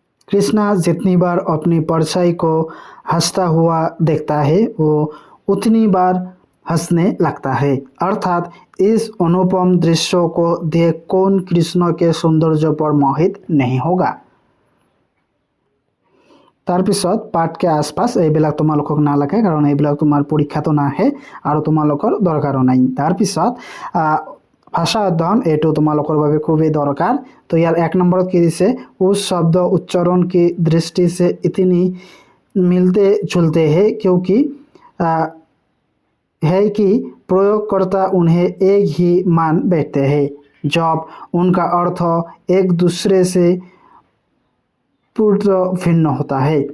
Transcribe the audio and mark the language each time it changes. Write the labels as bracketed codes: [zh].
[hi] कृष्णा जितनी बार अपनी परछाई को हंसता हुआ देखता है वो उतनी बार हंसने लगता है। अर्थात इस अनुपम दृश्यों को देख कौन कृष्ण के सौंदर्य पर मोहित नहीं होगा। [as] তাৰপিছত পাঠকে আশপাশ এইবিলাক তোমালোকক নালাগে কাৰণ এইবিলাক তোমাৰ পৰীক্ষাটো নাহে আৰু তোমালোকৰ দৰকাৰো নাই। তাৰপিছত ভাষা অধ্যয়ন এইটো তোমালোকৰ বাবে খুবই দৰকাৰ। তো ইয়াৰ 1 নম্বৰত কি দিছে, [hi] उस शब्द उच्चारण की दृष्टि से इतनी मिलते जुलते हैं क्योंकि है कि प्रयोगकर्ता उन्हें एक ही मान बैठते हैं जब उनका अर्थ एक दूसरे से पूर्ण भिन्न होता है।